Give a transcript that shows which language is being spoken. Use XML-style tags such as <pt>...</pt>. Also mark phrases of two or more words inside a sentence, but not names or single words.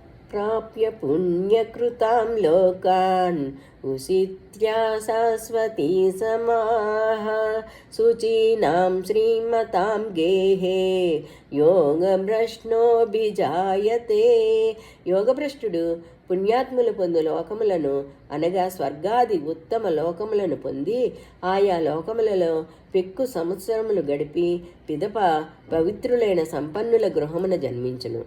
<sa>प्राप्य पुण्यकृतां लोकान् उषित्या शाश्वती समाः शुचीनां श्रीमतां गेहे యోగభ్రష్ణోభిజాయతే.</sa> <te>యోగభ్రష్టుడు పుణ్యాత్ములు పొందు లోకములను అనగా స్వర్గాది ఉత్తమ లోకములను పొంది ఆయా లోకములలో పెక్కు సంవత్సరములు గడిపి పిదప పవిత్రులైన సంపన్నుల గృహమున జన్మించును.</te>